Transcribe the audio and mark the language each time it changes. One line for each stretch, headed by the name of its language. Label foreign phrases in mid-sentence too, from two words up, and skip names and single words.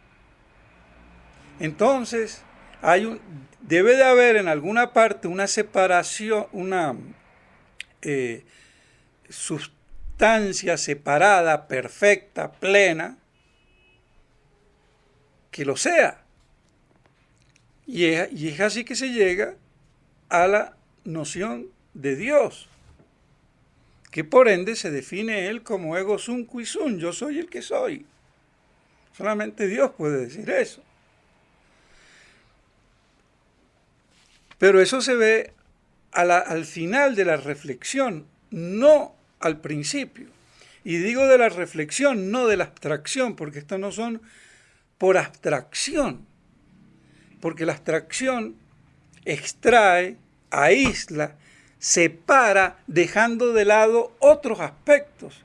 Spanish: Entonces, debe de haber en alguna parte una separación, una sustancia separada, perfecta, plena, que lo sea. Y es así que se llega a la noción de Dios, que por ende se define él como
Latin: ego sum qui sum,
Spanish: yo soy el que soy. Solamente Dios puede decir eso. Pero eso se ve al final de la reflexión, no al principio. Y digo de la reflexión, no de la abstracción, porque estos no son por abstracción, porque la abstracción extrae, aísla, separa, dejando de lado otros aspectos.